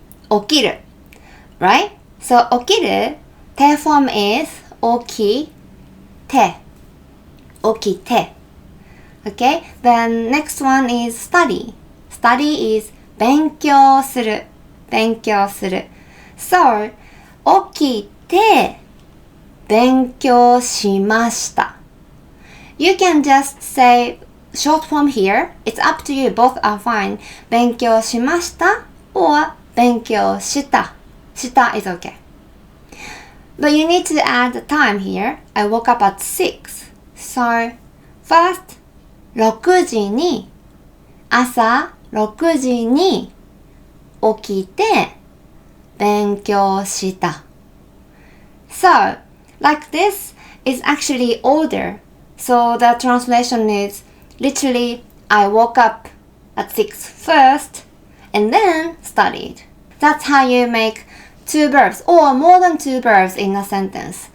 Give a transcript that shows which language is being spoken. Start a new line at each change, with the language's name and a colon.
English: 起きる, right? So 起きる, te form is 起きて.
Japanese: 起きて.
English: Okay, then next one is study. Study is 勉強する.
Japanese: 勉強する.
English: So, 起きて勉強しました. You can just say short form here. It's up to you. Both are fine.
Japanese: 勉強しました or 勉強した.
English: した is okay. But you need to add the time here. I woke up at 6. So, first,
Japanese: 6時に朝6時に起きて勉強した.
English: So, like this is actually order. So the translation is literally I woke up at 6 first and then studied. That's how you make 2 verbs or more than 2 verbs in a sentence.